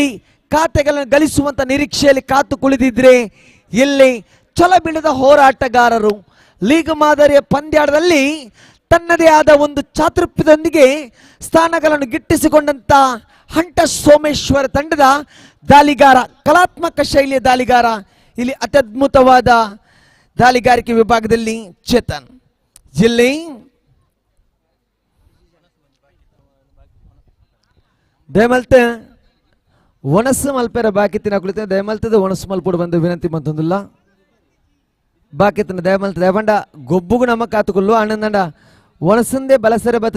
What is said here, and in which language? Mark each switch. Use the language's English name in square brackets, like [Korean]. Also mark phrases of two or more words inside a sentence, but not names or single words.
[Kannada] ಖಾತೆಗಳನ್ನು ಗಳಿಸುವಂತ ನಿರೀಕ್ಷೆಯಲ್ಲಿ ಕಾತು ಕುಳಿದಿದ್ರೆ ಇಲ್ಲಿ ಛಲ ಬಿಡದ ಹೋರಾಟಗಾರರು ಲೀಗ್ ಮಾದರಿಯ ಪಂದ್ಯಾಟದಲ್ಲಿ ತನ್ನದೇ ಆದ ಒಂದು ಚಾತುರ್ಯದೊಂದಿಗೆ ಸ್ಥಾನಗಳನ್ನು ಗಿಟ್ಟಿಸಿಕೊಂಡಂತ ಹಂಟರ್ ಸೋಮೇಶ್ವರ ತಂಡದ ದಾಳಿಗಾರ, ಕಲಾತ್ಮಕ ಶೈಲಿಯ ದಾಳಿಗಾರ, ಇಲ್ಲಿ ಅತ್ಯದ್ಭುತವಾದ ದಾಳಿಗಾರಿಕೆ ವಿಭಾಗದಲ್ಲಿ ಚೇತನ್. [Tulu] ಇಲ್ಲಿ ದಯಮಲ್ತೆ ಒಣಸು ಮಲ್ಪೆರ ಬಾಕಿತ್ತಿನ ಕುಳಿತ ದಯಮಲ್ತದ ಒಣಸು ಮಲ್ಪಡು ಬಂದು ವಿನಂತಿ ಬಂತಂದಿಲ್ಲ ಬಾಕಿತ್ತಿನ ದಯಮಲ್ತ ದಯಪಂಡ ಗೊಬ್ಬುಗು ನಮ್ಮ ಕಾತುಕೊಲ್ಲು ಆನಂದಂಡ ಒಣಸಂದೇ ಬಲಸರೆ ಬರ್ತದೆ.